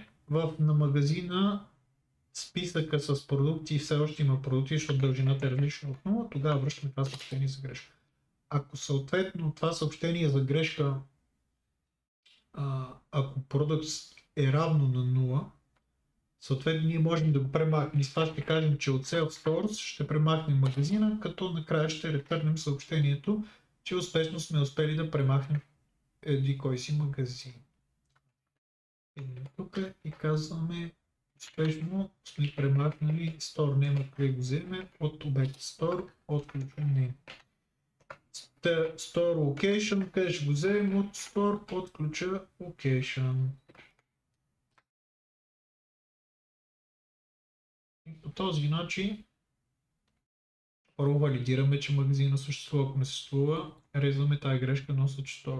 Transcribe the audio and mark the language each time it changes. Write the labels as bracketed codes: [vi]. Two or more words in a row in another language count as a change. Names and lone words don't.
[bg] На магазина списъка с продукти все още има продукти, защото дължината е различна от 0, тогава връщаме това съобщение за грешка. Ако съответно това съобщение за грешка, ако продукт е равно на 0, съответно ние можем да го премахнем. И с това ще кажем, че от self-stores ще премахнем магазина, като накрая ще ретърнем съобщението, че успешно сме успели да премахнем еди кой си магазин. Тук и казваме, успешно сме премахнали [en] store name, [bg] къде го вземе от обект store, от ключа name. [en] Store location, [bg] къде ще го вземем от store, от ключа location. И по този начин първо валидираме, че магазина съществува. Ако не съществува, резваме тази грешка на store.